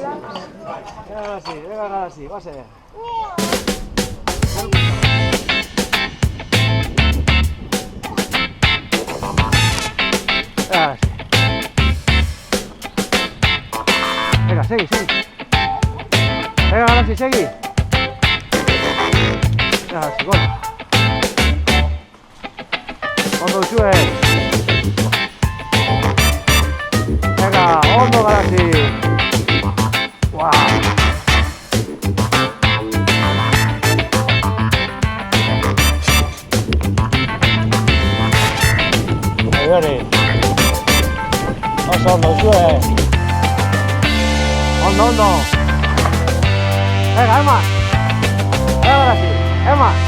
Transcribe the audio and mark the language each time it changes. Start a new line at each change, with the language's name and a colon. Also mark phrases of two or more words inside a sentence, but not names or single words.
Spanish: Venga así, va a ser. Venga, segui. Venga, ahora sí, segui. Venga, sí, gol.
Basque: Ondo zue. Venga, ondo Garazi. Wow. Hori. Ondo zue. Ondo.
Spanish: Venga, Emma. Ahora sí, Emma.